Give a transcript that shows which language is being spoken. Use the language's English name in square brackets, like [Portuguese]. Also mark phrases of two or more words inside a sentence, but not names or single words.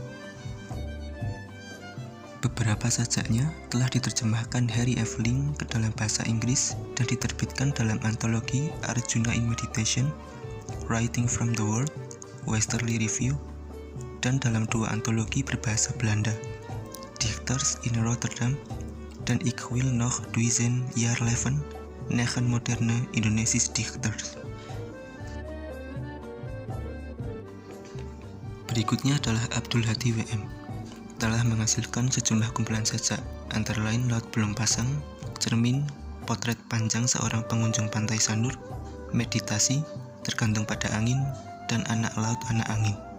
[Indonesian] Beberapa sajaknya telah diterjemahkan Harry Eveling ke dalam bahasa Inggris dan diterbitkan dalam antologi Arjuna in Meditation, Writing from the World, Westerly Review, dan dalam dua antologi berbahasa Belanda, Dichters in Rotterdam dan Ik wil nog 1000 jaar leven, 9 moderne Indonesische dichters. Berikutnya adalah Abdul Hadi WM. Telah menghasilkan sejumlah kumpulan sajak, antara lain Laut Belum Pasang, Cermin, Potret Panjang Seorang Pengunjung Pantai Sanur, Meditasi, Tergantung Pada Angin, dan Anak Laut Anak Angin.